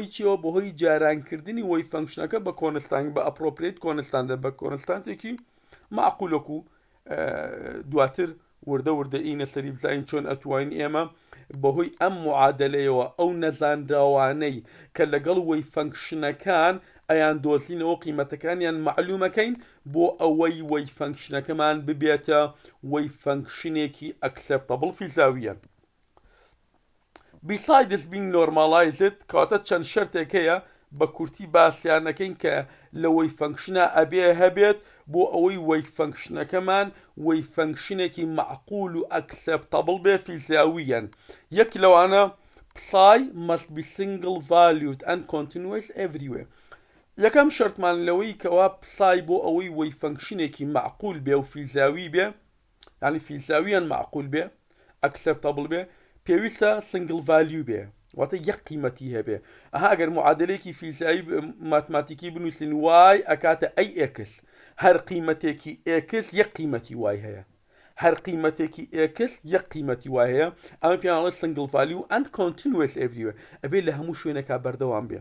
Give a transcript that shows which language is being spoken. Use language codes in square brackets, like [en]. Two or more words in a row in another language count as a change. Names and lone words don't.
[ckb] چیەوە بەهۆی جارانکردنی [en] wave function [ckb] بە کۆنستان بە ئەپرۆپریت کۆنستاندا بە کۆنستانتێکی معقولەکو دواتر وردە ئینە سەری بزانین چۆن ئەتوانین ئێمە بەهۆی ئەم معادلەیەوە ئەو نەزانراوانەی کە لەگەڵ [en] wave functions [ckb] ئەیان دۆزینەوە قیمەتەکانیان معلومەکەین بۆ ئەوەی [en] wave function [ckb] ببێتە [en] wave function acceptable [ckb] فیزیاویەن. [en] Besides being normalized [ckb] کاتە چەند شەرتێک هەیە بە کورتی باسییانەکەین کە لە [en] wave function [ckb] ئەبێ هەبێت بۆ ئەوەی [en] wave function wave function [ckb] معقول و ئەکسپتەبڵ بێ فیزیاویەن. یەکی لەوانە [en] psi must be single valued and continuous everywhere. [ckb] یەکەم شەرتمان لەوەی کەوا psi بۆ ئەوەی [en] wave function [ckb] معقول بێ و فیزیاوی بێ، یعنی فیزیاویان معقول بێ ئەکسپتەبڵ بێ، پێویستە [en] single value [ckb] بێ، واتە یەک قیمەتی هەبێ. ئەها ئەگەر معادلەیەکی فیزیایی ماتماتیکی بنووسین وای ئەکاتە ئەی ئێکس، هەر قیمەتێکی ئێکس یەک قیمەتی وای هەیە، هەر قیمەتێکی ئێکس یەک قیمەتی وای هەیە، ئەمە پێیانڵێت [en] single value and continuous everywhere, [ckb] ئەبێ لە هەموو شوێنێکا بەردەوام بێ.